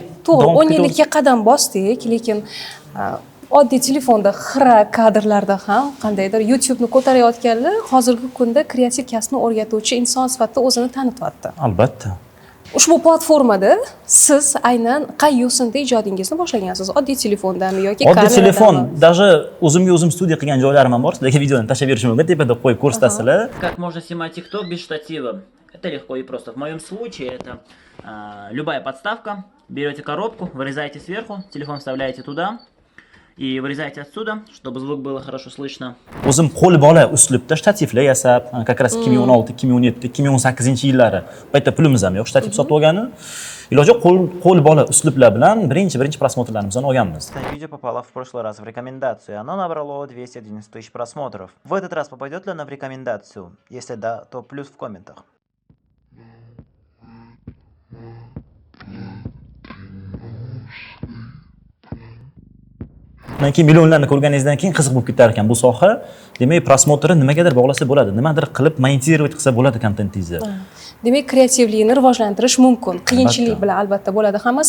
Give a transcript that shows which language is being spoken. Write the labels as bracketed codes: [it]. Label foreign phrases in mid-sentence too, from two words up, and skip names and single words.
[uz] to'g'ri, 10 yillikka qadam bosdik, lekin oddiy telefonda xira kadrlarda ham qandaydir YouTube'ni ko'tarayotganlar hozirgi kunda kreativ kasbni o'rgatuvchi inson sifatida o'zini tanityapti. Albatta. Ushbu platformada siz aynan qay yo'sinda ijodingizni boshlagansiz? Oddiy telefondami yoki kameradami? Oddiy telefon, даже o'zimga o'zim studiya qilgan joylarim ham bor. Sizlarga videoni tashlab berishim mumkin, tepada qo'yib ko'rsatasizlar. [ru] Как можно снимать TikTok без штатива? Это легко и просто. В моем случае это любая подставка. Берете коробку, вырезаете сверху, телефон вставляете туда и вырезаете отсюда, чтобы звук было хорошо слышно. [uz] O'zim qo'l bola uslubda shtativlar yasab, [ru] как раз 2016, 2017, [uz] 2018-yillari. Paytda pulimiz ham yo'q, shtativ sotib olgani. Iloji qo'l bola uslublar bilan birinchi просмотрlarimizni olganmiz. [ru] Видео попало в прошлый раз в рекомендацию, оно набрало 211 тысяч просмотров. В этот раз попадет ли оно в рекомендацию? Если да, то плюс в комментах. [uz] Undan keyin millionlarni ko'rganingizdan keyin qiziq bo'lib ketar ekan bu soha. Demak, prosmotri nimagadir bog'lasa bo'ladi, nimadir qilib monetizировать qilsa bo'ladi kontentingizni. Demak, kreativlikni rivojlantirish mumkin. Qiyinchilik bilan albatta bo'ladi hammasi.